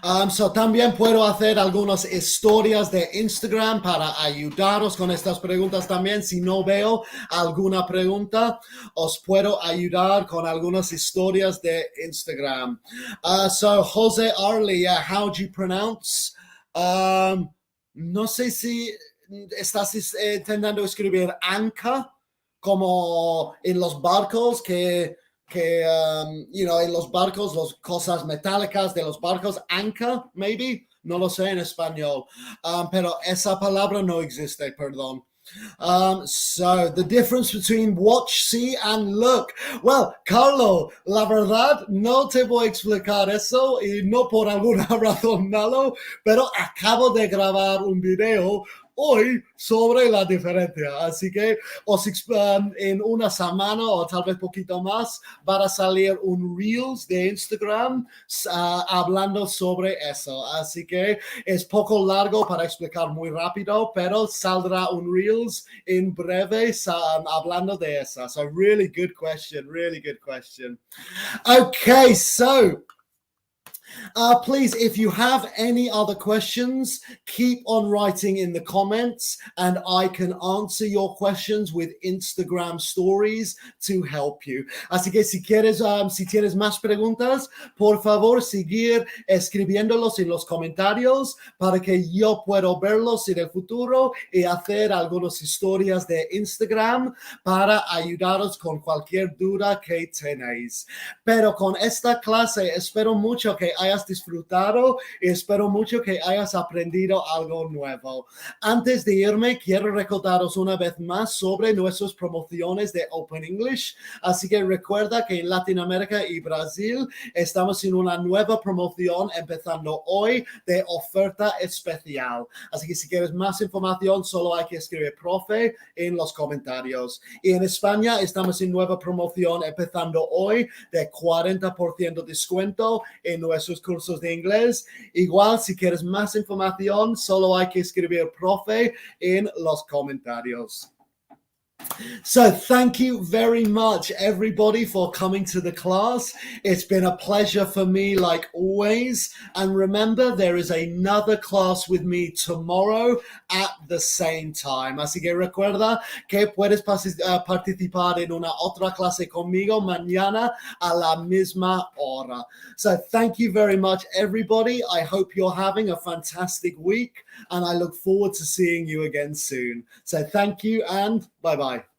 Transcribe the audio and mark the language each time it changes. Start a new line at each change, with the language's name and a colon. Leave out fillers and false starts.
Spanish: So también puedo hacer algunas historias de Instagram para ayudaros con estas preguntas también. Si no veo alguna pregunta, os puedo ayudar con algunas historias de Instagram.
English: So Jose Arley, how do you pronounce?
Spanish: No sé si estás intentando escribir anchor como en los barcos que en los barcos, las cosas metálicas de los barcos, anchor, maybe, no lo sé en español, pero esa palabra no existe, perdón.
English: So the difference between watch, see, and look.
Spanish: Well, Carlo, la verdad, no te voy a explicar eso y no por alguna razón malo, pero acabo de grabar un video hoy sobre la diferencia. Así que en una semana o tal vez poquito más va a salir un Reels de Instagram hablando sobre eso. Así que es poco largo para explicar muy rápido, pero saldrá un Reels en breve hablando de eso.
English: So really good question, really good question. Okay, so please, if you have any other questions, keep on writing in the comments and I can answer your questions with Instagram stories to help you.
Spanish: Así que si tienes más preguntas, por favor, seguir escribiéndolos en los comentarios para que yo pueda verlos en el futuro y hacer algunas historias de Instagram para ayudaros con cualquier duda que tenéis. Pero con esta clase espero mucho que hayas disfrutado y espero mucho que hayas aprendido algo nuevo. Antes de irme, quiero recordaros una vez más sobre nuestras promociones de Open English. Así que recuerda que en Latinoamérica y Brasil estamos en una nueva promoción empezando hoy de oferta especial. Así que si quieres más información, solo hay que escribir profe en los comentarios. Y en España estamos en nueva promoción empezando hoy de 40% descuento en nuestros cursos de inglés. Igual, si quieres más información, solo hay que escribir profe en los comentarios.
English: So thank you very much, everybody, for coming to the class. It's been a pleasure for me, like always. And remember, there is another class with me tomorrow at the same time.
Spanish: Así que recuerda que puedes participar en una otra clase conmigo mañana a la misma hora.
English: So thank you very much, everybody. I hope you're having a fantastic week, and I look forward to seeing you again soon. So thank you, and bye-bye.